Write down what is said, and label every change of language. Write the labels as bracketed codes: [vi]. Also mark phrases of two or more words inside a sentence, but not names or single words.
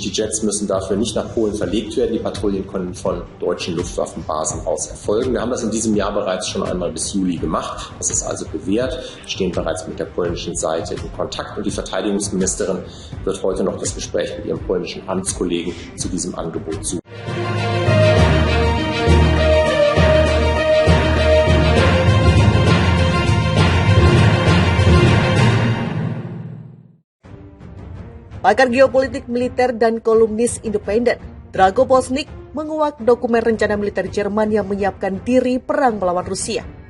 [de] Die Jets müssen dafür nicht nach Polen verlegt werden. Die Patrouillen können von deutschen Luftwaffenbasen aus erfolgen. Wir haben das in diesem Jahr bereits schon einmal bis Juli gemacht. Das ist also bewährt. Wir stehen bereits mit der polnischen Seite in Kontakt und die Verteidigungsministerin wird heute noch das Gespräch mit ihrem polnischen Amtskollegen zu diesem Angebot suchen. [id] Pakar geopolitik militer dan kolumnis independen, Drago Poznik, menguak dokumen rencana militer Jerman yang menyiapkan diri perang melawan Rusia.